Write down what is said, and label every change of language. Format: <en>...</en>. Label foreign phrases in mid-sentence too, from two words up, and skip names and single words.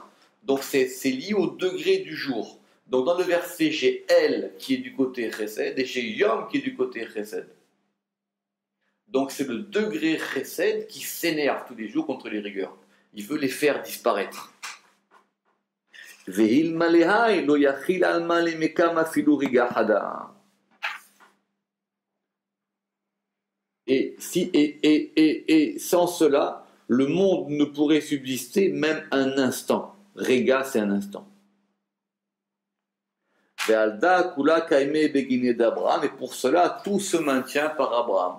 <fr>Donc, c'est lié au degré du jour. Donc, dans le verset, j'ai El qui est du côté Chesed et j'ai Yom qui est du côté Chesed. Donc, c'est le degré Chesed qui s'énerve tous les jours contre les rigueurs. Il veut les faire disparaître.</fr> <arc>ואלמלא האי לא יכיל עלמא לקיימא אפילו רגעא חדא.</arc> <fr>Et sans cela, le monde ne pourrait subsister même un instant. Rega, c'est un instant. Et pour cela, tout se maintient par Abraham.</fr>